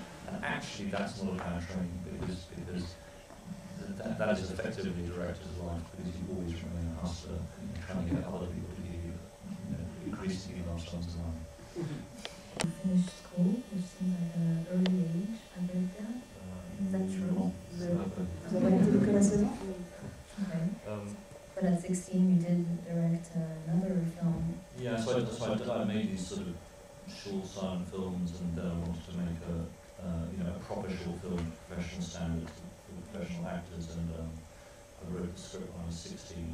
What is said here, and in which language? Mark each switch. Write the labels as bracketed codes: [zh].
[en] And actually that's not a bad training, because that is effectively a director's life, because you always remain a hustler, trying to get other people to give you, increasingly large sums of money. You finished school, which seems like an early age, I read that. Is that true? [fr] Vous avez arrêté l'école à 16 ans? [en] Okay. But at 16 you did direct another film. Yeah, so I made these sort of short silent films, and then I wanted to make a proper short film to professional standards for professional actors, and I wrote the script when I was 16.